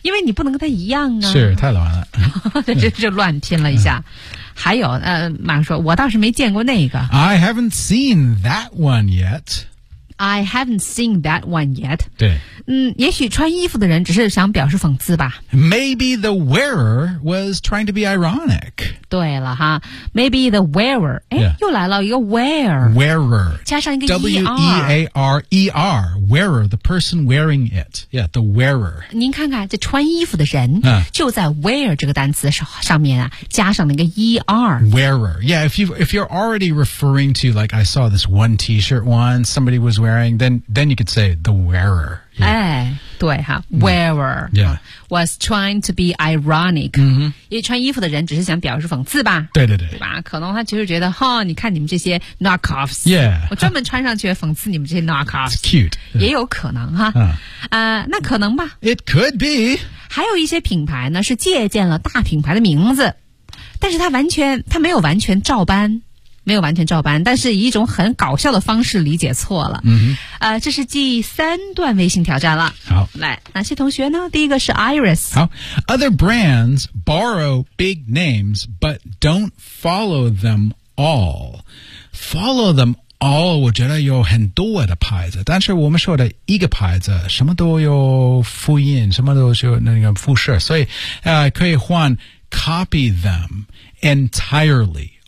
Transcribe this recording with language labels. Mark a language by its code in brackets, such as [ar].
[zh] 因为你不能跟他一样啊，是太乱了，就乱拼了一下。嗯、还有马上说，我倒是没见过那个 [en] ，I haven't seen that one yet. I haven't seen that one yet. [zh] 对。嗯，也许穿衣服的人只是想表示讽刺吧。 [en] Maybe the wearer was trying to be ironic. [zh] 对了哈。 [en] Maybe the wearer. [zh] 诶、 [en] yeah. [zh] 又来了一个 wearer。 [en] Wearer. [zh] 加上一个 [en] E-R。 W-E-A-R-E-R. Wearer, the person wearing it. Yeah, the wearer. [zh] 您看看这穿衣服的人、就在 wear 这个单词上面啊加上了一个 E-R。 [en] Wearer. Yeah, if you're already referring to, like, I saw this one t-shirt once, somebody was wearing, then you could say the wearer. [zh] Yeah. 哎，对哈 ，wearer [en] yeah. was trying to be ironic. [zh] 因为穿衣服的人只是想表示讽刺吧？对对对，对吧？可能他就是觉得，哈、哦，你看你们这些 knockoffs， yeah，我专门穿上去讽刺你们这些 knockoffs。 [en] It's cute， [zh] 也有可能哈。那可能吧。 [en] It could be。 [zh] 还有一些品牌呢，是借鉴了大品牌的名字，但是他没有完全照搬。没有完全照搬，但是以一种很搞笑的方式理解错了。嗯哼，这是第三段微信挑战了。好，来，哪些同学呢？第一个是 Iris。 [en] 好 ，Other brands borrow big names but don't follow them all. Follow them all， [zh] 我觉得有很多的牌子，但是我们说的一个牌子什么都有复印，什么都有那个复设，所以可以换 [en] copy them entirely。